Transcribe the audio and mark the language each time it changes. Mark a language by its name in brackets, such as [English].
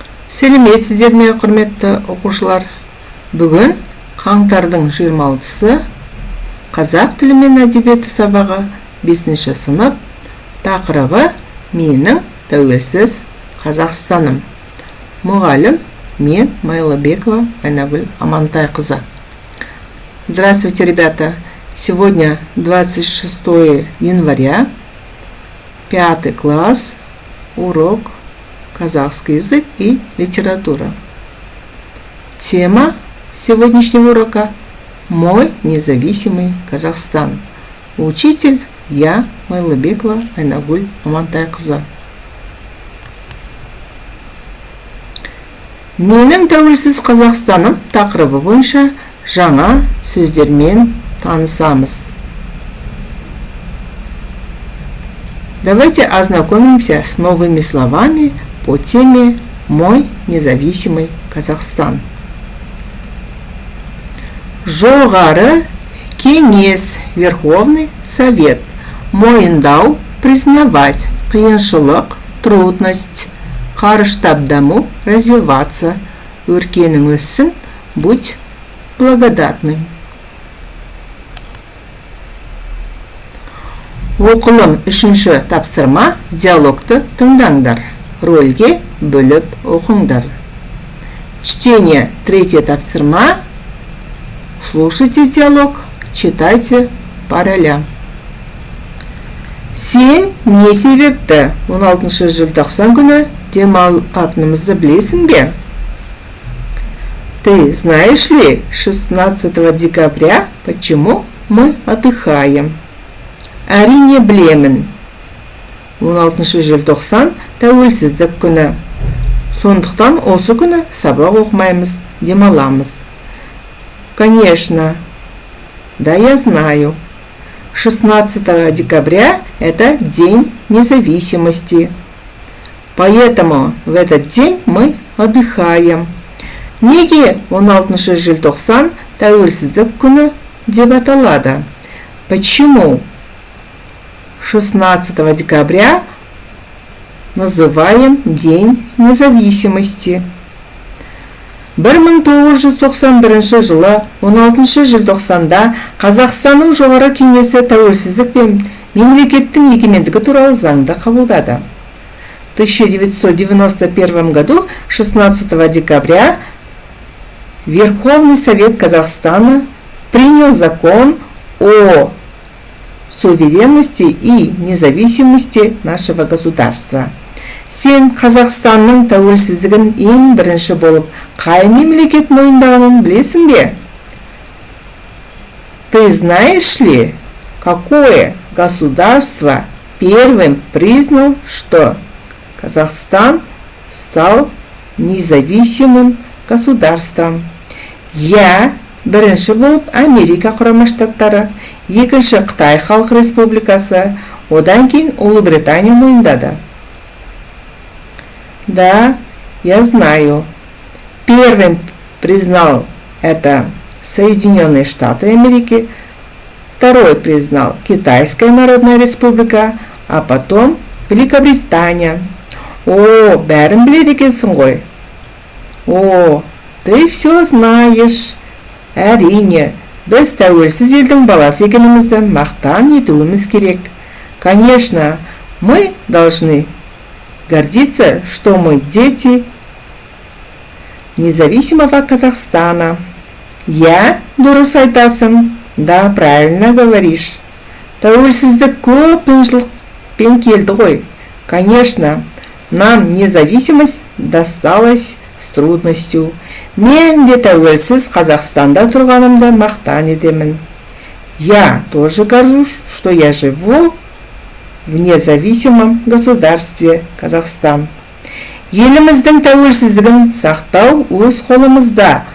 [Kazakh] Сәлеметсіздер ме, құрметті оқушылар? Бүгін қаңтардың 26-сы қазақ тілі мен әдебиеті сабағы 5-ші сынып. Тақырыбы менің тәуелсіз Қазақстаным. Мұғалім мен Майлыбекова Айнагүл Амантайқызы. [Russian] Здравствуйте, ребята! Сегодня 26 января, 5 класс, урок казахский язык и литература. Тема сегодняшнего урока «Мой независимый Казахстан». Учитель я, Майлыбекова Айнагүл Амантайқызы. [Kazakh] Менің тәуелсіз Қазақстаным тақырыбы бойынша жаңа сөздермен танысамыз. [Russian] Давайте ознакомимся с новыми словами по теме «Мой независимый Казахстан». [Kazakh] Жоғары кеңес, [Russian] Верховный Совет. [Kazakh] Мойындау, [Russian] признавать, [Kazakh] қиыншылық, [Russian] трудность, [Kazakh] қарыштап даму, [Russian] развиваться, [Kazakh] өркенің өссін, [Russian] будь благодатным. [Kazakh] Оқылым 3-ші тапсырма, диалогты тыңдаңдар. Рөлге бөліп оқыңдар. [Russian] Чтение [Kazakh] 3 тапсырма. [Russian] Слушайте диалог, читайте по ролям. [Kazakh] Сен не себепті 16 желтоқсан күні демалатынымызды білесің бе? [Russian] Ты знаешь ли 16 декабря почему мы отдыхаем? [Kazakh] Әрине білемін. 16 желтоқсан тәуелсіздік күні. Сондықтан осы күні сабақ оқымаймыз, демаламыз. [Russian] Конечно, да, я знаю. 16 декабря – это День независимости. Поэтому в этот день мы отдыхаем. [Kazakh] Неге 16 желтоқсан тәуелсіздік күні деп аталады? [Russian] Почему 16 декабря называем День независимости? [Kazakh] 1991 жылы 16 желтоқсанда Қазақстанның жоғары кеңесі тәуелсіздік пен мемлекеттің егемендігі туралы заңды қабылдады. [Russian] В 1991 году 16 декабря Верховный Совет Казахстана принял закон о суверенности и независимости нашего государства. [Kazakh] Сен Қазақстанның тәуелсіздігін ең бірінші болып қай мемлекет мойындағанын білесің бе? [Russian] Ты знаешь ли, какое государство первым признал, что Казахстан стал независимым государством? [Kazakh] Я бірінші болып Америка Құрама Штаттары, екінші Қытай Халық Республикасы, одан кейін Ұлыбритания мойындады. [Russian] Да, я знаю. Первым признал это Соединенные Штаты Америки, второй признал Китайская Народная Республика, а потом Великобритания. [Kazakh] О, бәрін біледі екенсің ғой. [Russian] О, ты все знаешь. [Kazakh] Әрине, біз тәуелсіз елдің баласы екенімізді мақтан етуіміз керек. [Russian] Конечно, мы должны гордиться, что мы дети независимого Казахстана. [Kazakh] Я дұрыс айтасың. [Russian] Да, правильно говоришь. [Kazakh] Тәуелсіздік көп қиыншылықпен келді ғой. [Russian] Конечно, нам независимость досталась с трудностью. [Kazakh] Мен де тәуелсіз Қазақстанда тұрғанымды мақтан етемін. [Russian] Я тоже горжусь, что я живу в независимом государстве Казахстан. [Kazakh] Еліміздің тәуелсіздігін сақтау өз қолымызда.